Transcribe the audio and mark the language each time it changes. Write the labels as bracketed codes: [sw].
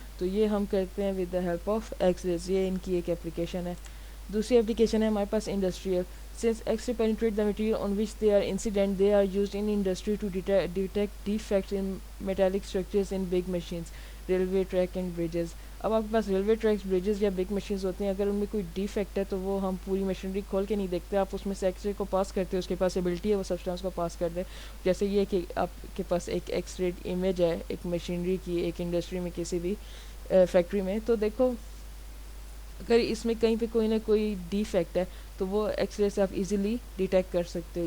[ur] تو یہ ہم کرتے ہیں [en] With the help of x rays. [ur] یہ ان کی ایک اپلیکیشن ہے. دوسری اپلیکیشن ہے ہمارے پاس industrial. [en] Since X-ray penetrate the material on which they are incident, they are used in industry to detect defects in metallic structures in big machines, railway track and bridges. [ur] اب آپ کے پاس railway treks, bridges یا big machines ہوتے ہیں, اگر ان میں کوئی defect ہے تو وہ ہم پوری مشینری کھول کے نہیں دیکھتے, آپ اس میں سے ایکس رے کو پاس کرتے ہیں, اس کے پاس ایبلٹی ہے وہ سبسٹانس کو پاس کر دے. جیسے یہ کہ آپ کے پاس ایک ایکس رے امیج ہے ایک مشینری کی, ایک انڈسٹری میں کسی بھی فیکٹری میں, تو دیکھو اگر اس میں کہیں پہ کوئی نہ کوئی ڈیفیکٹ ہے تو وہ ایکس رے سے آپ ایزیلی ڈیٹیکٹ کر سکتے ہو.